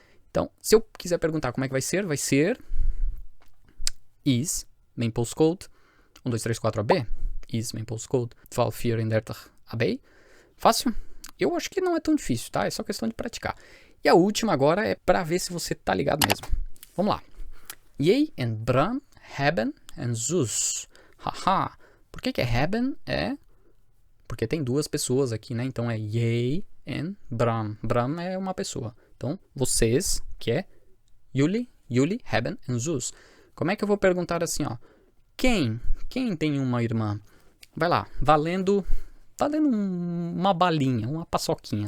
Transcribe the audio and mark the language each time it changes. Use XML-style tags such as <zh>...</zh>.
<pt>Então, se eu quiser perguntar como é que vai ser</pt> <nl>is mijn postcode 1, 2, 3, 4 AB? Is mijn postcode 12, 34 AB?</nl> <pt>Fácil? Eu acho que não é tão difícil, tá? É só questão de praticar. E a última agora é para ver se você tá ligado mesmo. Vamos lá.</pt> <nl>Jij en Bram hebben een zus.</nl> <pt>Haha. Por que é hebben? Porque tem duas pessoas aqui, né? Então é jij en Bram. Bram é uma pessoa. Então, vocês, que é</pt> <nl>Jullie hebben een zus.</nl> <pt>Como é que eu vou perguntar assim, ó? Quem tem uma irmã? Vai lá, valendo uma balinha, uma paçoquinha.</pt>